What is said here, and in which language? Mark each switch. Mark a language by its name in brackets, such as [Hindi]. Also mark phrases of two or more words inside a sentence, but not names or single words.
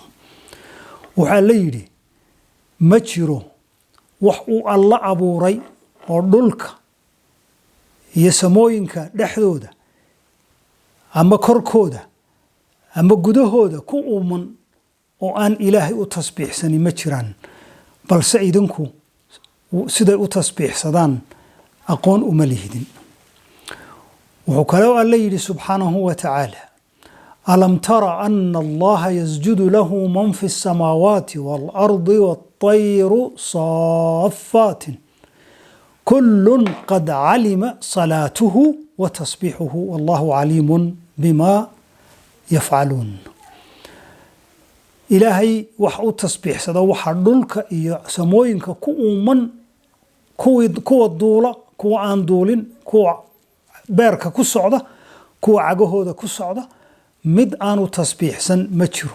[Somali] wuxuu Alle yidhi ma jiro wax uu Alla abuuray oo dhulka iyo samooyinka dhexdooda ama korkooda ama gudahooda ku uuman oo aan Ilaahay u tasbiixsanin ma jiraan, balse idinku siday u tasbiixsadaan aqoon uma lihidin. wuxuu kaloo Alle yidhi [Arabic] سبحانه وتعالى: ألم تر أن الله يسجد له من في السماوات والأرض والطير صافات كل قد علم صلاته وتسبيحه والله عليم بما يفعلون. [Somali] Ilaahay wax u tasbiixsada waxa dhulka iyo samooyinka ku uuman, kuwa duula, kuwa aan duulin, kuwa beerka ku socda, kuwa cagahooda ku socda, mid aanu tasbiixsan ma jiro.